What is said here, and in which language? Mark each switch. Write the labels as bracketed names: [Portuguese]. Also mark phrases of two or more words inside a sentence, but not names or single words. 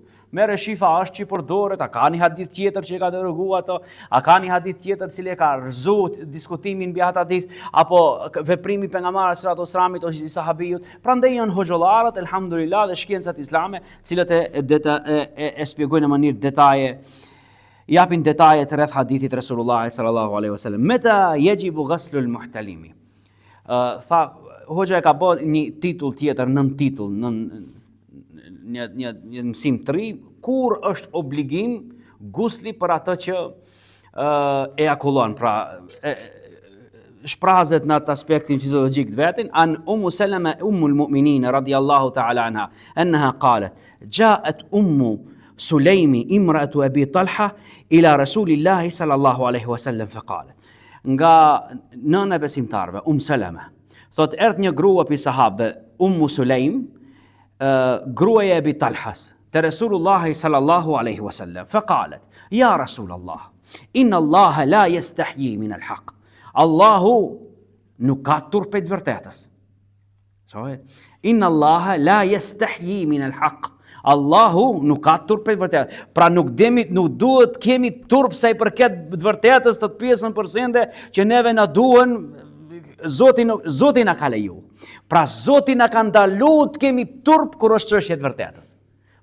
[Albanian] Merë shifa është që i përdoret, a ka një hadith tjetër që i ka deroguar ato, a ka një hadith tjetër cili e ka rrëzuar diskutimin mbi atë hadith, apo veprimi pejgamberit [Arabic] صلى الله عليه وسلم [Albanian] ose i sahabijut. Prandaj janë hoxhollarët, elhamdulillah, dhe shkencat islame, cilët e shpjegojnë në mënyrë detaje, japin detaje të rreth hadithit Resulullahit [Arabic] صلى الله عليه وسلم. متى يجب غسل المحتلم. [Albanian] Tha hoxha e ka bërë një titull tjetër, nën titull, një mësim të ri, kur është obligim gusli për atë që ejakulon, pra shprazet në atë aspektin fiziologjik të vetin, [Arabic] عن أم سلمة أم المؤمنين رضي الله تعالى عنها عنها قالت جاءت أم سليم امرأة أبي طلحة إلى رسول الله صلى الله عليه وسلم فقالت. [Albanian] Nga nëna e besimtarve, Salama, thot erdh një grua pi sahabëve, Ummu Sulaim, gruaja e Abi Talhas, te Resulullahi [Arabic] صلى الله عليه وسلم, فقالت يا رسول الله إن الله لا يستحيي من الحق. [Albanian] Allahu nuk ka turp të vërtetës. [Arabic] إن الله لا يستحيي من الحق. [Albanian] Allahu nuk ka turp të vërtetës. Pra nuk duhet kemi turp sa i përket të vërtetës të pjesën përsende që neve na duhen. Zoti na ka leju. Pra Zoti na ka ndaluar të kemi turp kur është çështje e vërtetës.